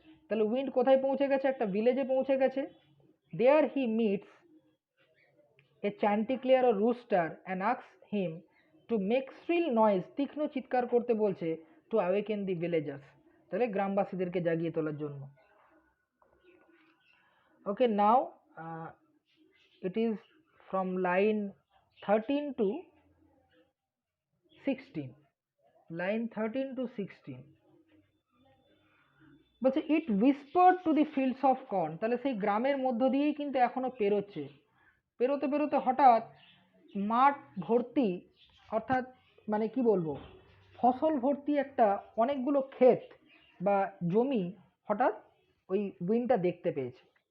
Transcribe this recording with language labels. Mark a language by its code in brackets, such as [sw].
[bn] তাহলে উইন্ড কোথায় পৌঁছে গেছে, [en] একটা ভিলেজে পৌঁছে গেছে। There he meets a Chanticleer ও rooster and asks him to make shrill noise, [bn] তীক্ষ্ণ চিৎকার করতে বলছে, [en] to awaken the villagers, [bn] তাহলে গ্রামবাসীদেরকে জাগিয়ে তোলার জন্য। [en] Okay, now it is from line 13 to 16. Line 13 to 16 বলছে it whispered to the fields of corn। [bn] তাহলে সেই গ্রামের মধ্য দিয়েই কিন্তু এখনো পেরোচ্ছে, পেরোতে পেরোতে হঠাৎ মাঠ ভর্তি, অর্থাৎ মানে কি বলবো, ফসল ভর্তি একটা অনেকগুলো ক্ষেত বা জমি হঠাৎ ওই উইন্ডটা দেখতে পেয়েছে।